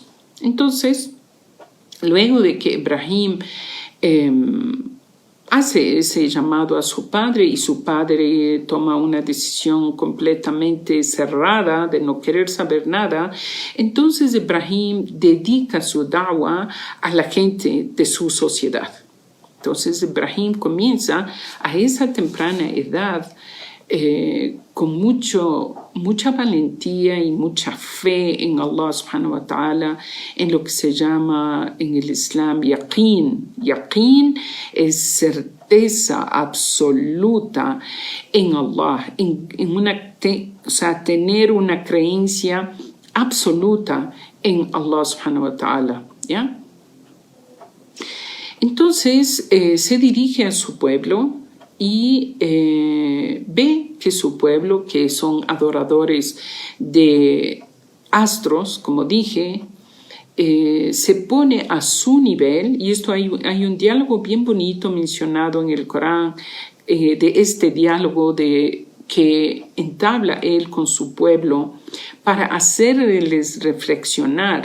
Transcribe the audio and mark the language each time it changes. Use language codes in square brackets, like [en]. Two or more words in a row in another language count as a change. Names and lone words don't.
[es] Entonces, luego de que Ibrahim hace ese llamado a su padre y su padre toma una decisión completamente cerrada de no querer saber nada, entonces Ibrahim dedica su da'wah a la gente de su sociedad. Entonces Ibrahim comienza a esa temprana edad con mucha valentía y mucha fe en Allah [ar] سبحانه وتعالى, [es] en lo que se llama en el Islam yaqeen. Yaqeen es certeza absoluta en Allah, tener una creencia absoluta en Allah [ar] سبحانه وتعالى, [es] ¿ya? Entonces se dirige a su pueblo y ve que su pueblo, que son adoradores de astros, como dije, se pone a su nivel, y esto hay un diálogo bien bonito mencionado en el Corán, de este diálogo que entabla él con su pueblo para hacerles reflexionar.